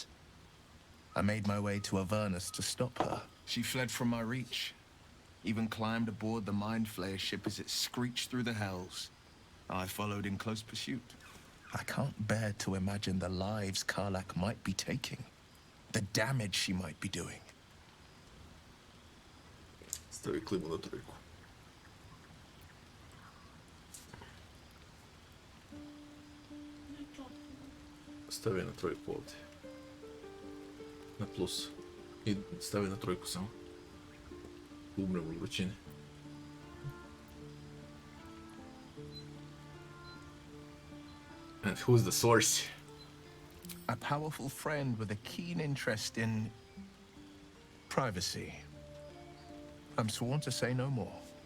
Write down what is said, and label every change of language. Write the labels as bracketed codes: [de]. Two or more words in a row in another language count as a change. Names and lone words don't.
[en] I made my way to Avernus to stop her. She fled from my reach, even climbed aboard the Mind Flayer ship as it screeched through the hells. I followed in close pursuit. I can't bear to imagine the lives Karlach might be taking, the damage she might be doing. [hr] Стави климу на тройку. Стави на тройку ovdje. Na plus. I stavi na trojku samo. Umrem u vrućini. [en] And who's the source? A powerful friend with a keen interest in privacy. I'm sworn to say no more.